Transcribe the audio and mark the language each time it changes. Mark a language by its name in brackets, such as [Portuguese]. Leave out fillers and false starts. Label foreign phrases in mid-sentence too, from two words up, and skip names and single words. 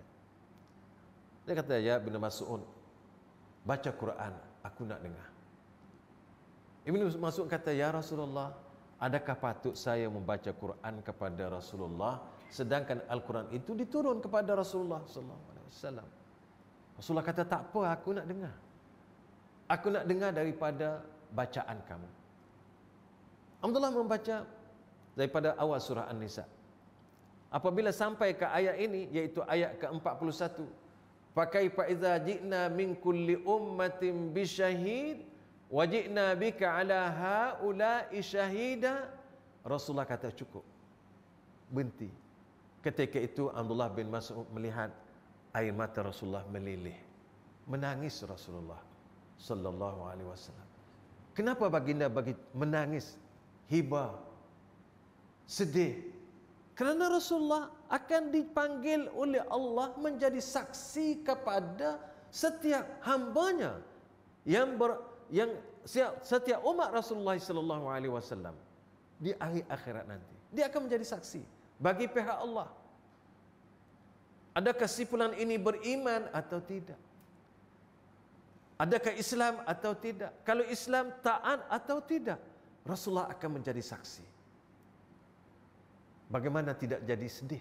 [Malay] Dia kata, ya Ibnu Mas'ud, baca Quran, aku nak dengar. Ibnu Mas'ud kata, ya Rasulullah, adakah patut saya membaca Quran kepada Rasulullah sedangkan Al-Quran itu diturun kepada Rasulullah [Arabic] صلى الله عليه وسلم? [Malay] Rasulullah kata, tak apa, aku nak dengar. Aku nak dengar daripada bacaan kamu. Abdullah membaca daripada awal surah An-Nisa. Apabila sampai ke ayat ini, iaitu ayat ke-41, [Arabic] "فكيف إذا جئنا من كل أمة بشهيد وجئنا بك على هؤلاء شهيدا." [Malay] Rasulullah kata cukup. Berhenti. Ketika itu Abdullah bin Mas'ud melihat air mata Rasulullah meleleh. Menangis Rasulullah [Arabic] صلى الله عليه وسلم. [Malay] Kenapa baginda bagi menangis? Hibah, sedih. Kerana Rasulullah akan dipanggil oleh Allah menjadi saksi kepada setiap hambanya yang setiap umat Rasulullah [Arabic] صلى الله عليه وسلم [Malay] di akhir akhirat nanti. Dia akan menjadi saksi bagi pihak Allah. Adakah si fulan ini beriman atau tidak? Adakah Islam atau tidak? Kalau Islam, taat atau tidak? Rasulullah akan menjadi saksi. Bagaimana tidak jadi sedih?